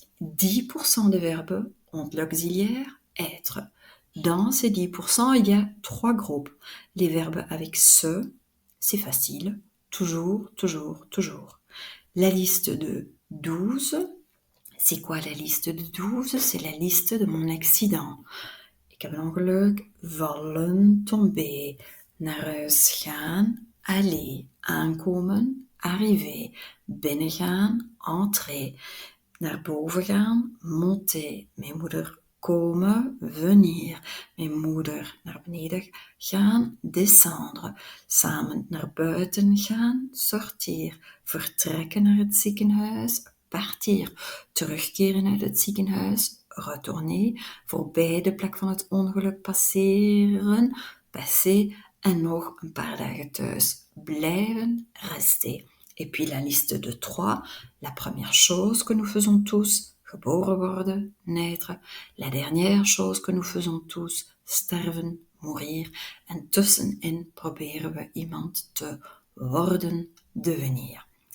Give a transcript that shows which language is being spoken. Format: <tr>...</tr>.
<fr>10% des verbes ont l'auxiliaire être. Dans ces 10%, il y a 3 groupes. Les verbes avec ce, c'est facile. Toujours, toujours, toujours. La liste de 12. C'est quoi la liste de 12? C'est la liste de mon accident.</fr> <nl>Ik heb een ongeluk, vallen, tomber, naar huis gaan, aller, aankomen, arriver, binnengaan, entrer, naar boven gaan, monter, mijn moeder komen, venir, mijn moeder naar beneden gaan, descendre, samen naar buiten gaan, sortir, vertrekken naar het ziekenhuis, partir, terugkeren uit het ziekenhuis, retourner, voorbij de plek van het ongeluk passeren, passer, en nog een paar dagen thuis blijven, rester.</nl> <fr>Et puis la liste de 3, la première chose que nous faisons tous,</fr> <nl>geboren worden,</nl> <fr>naître. La dernière chose que nous faisons tous, sterven, mourir.</fr> <nl>En tussenin proberen we iemand te worden, devenir.</nl>